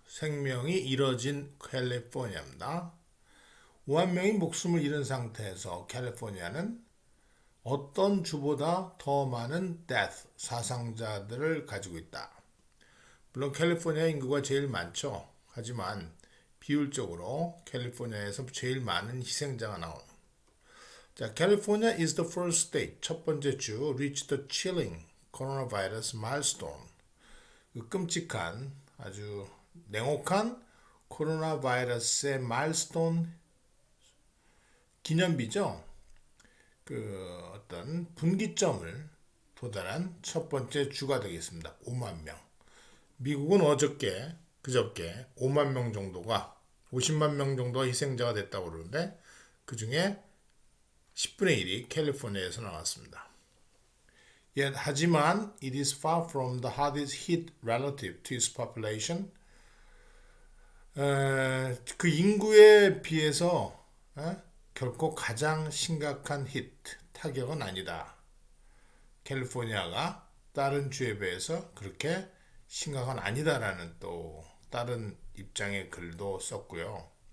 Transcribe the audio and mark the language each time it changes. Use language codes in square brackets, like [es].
[ko] 생명이 잃어진 캘리포니아입니다. 5만 명이 목숨을 잃은 상태에서 캘리포니아는 어떤 주보다 더 많은 death, 사상자들을 가지고 있다. 물론 캘리포니아 인구가 제일 많죠. 하지만 비율적으로 캘리포니아에서 제일 많은 희생자가 나온. [en] 자, California is the first state. [ko] 첫 번째 주 [en] reach the chilling coronavirus milestone. [ko] 그 끔찍한 아주 냉혹한 코로나 바이러스의 milestone 기념비죠. 그 어떤 분기점을 도달한 첫 번째 주가 되겠습니다. 5만 명. 미국은 그저께 5만 명 정도가 50만 명 정도가 희생자가 됐다고 그러는데 그 중에 10분의 1이 캘리포니아에서 나왔습니다. [en] 하지만 it is far from the hardest hit relative to its population. [ko] 그 인구에 비해서 결코 가장 심각한 타격은 아니다. 캘리포니아가 다른 주에 비해서 그렇게 심각한 아니다라는 또 다른 입장의 글도 썼고요.